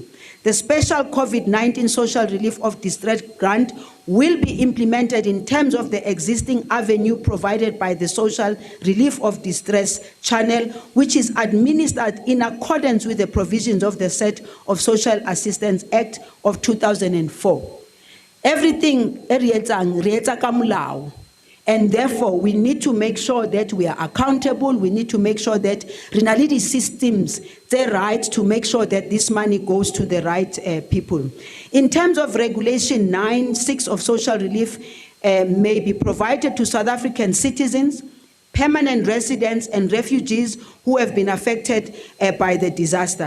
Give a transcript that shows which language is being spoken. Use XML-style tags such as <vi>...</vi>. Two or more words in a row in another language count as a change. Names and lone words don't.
<en>The special COVID-19 social relief of distress grant will be implemented in terms of the existing avenue provided by the social relief of distress channel, which is administered in accordance with the provisions of the Set of Social Assistance Act of 2004.</en> <st>Everything reetsa ka molao.</st> <en>And therefore, we need to make sure that we are accountable. We need to make sure that Rinalidi systems, they're right to make sure that this money goes to the right people. In terms of Regulation 9(6) of social relief, may be provided to South African citizens, permanent residents, and refugees who have been affected by the disaster.</en>